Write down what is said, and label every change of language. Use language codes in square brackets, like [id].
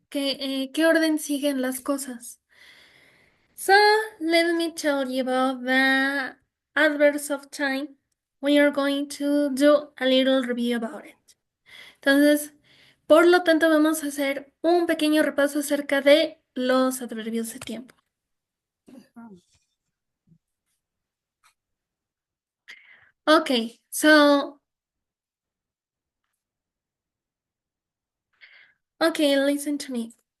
[es] ¿Qué orden siguen las cosas? [en] So, let me tell you about the adverbs of time. We are going to do a little review about it. [es] Entonces, por lo tanto, vamos a hacer un pequeño repaso acerca de los adverbios de tiempo. [en] Okay, so, okay, listen to me.